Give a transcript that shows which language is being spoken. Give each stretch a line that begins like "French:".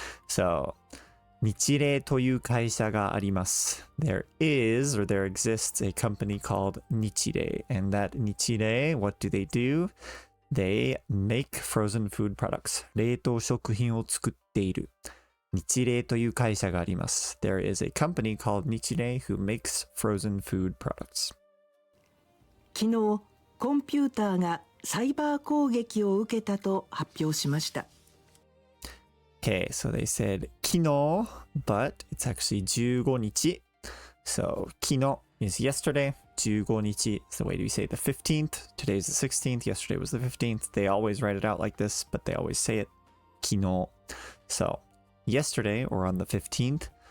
English: So
Japanese: 日例という会社があります
English: There is or there exists a company called 日例 and that 日例 what do they do? They make frozen food products
Japanese: 冷凍食品を作っている日例という会社があります
English: There is a company called 日例 who makes frozen food products
Japanese: 昨日、コンピューターがサイバー攻撃を受けたと発表しました。
English: Okay, so they said 昨日 but it's actually 15日 So 昨日 is yesterday 15日 is the way we say the 15th Today's the 16th Yesterday was the 15th They always write it out like this but they always say it 昨日 So yesterday or on the 15th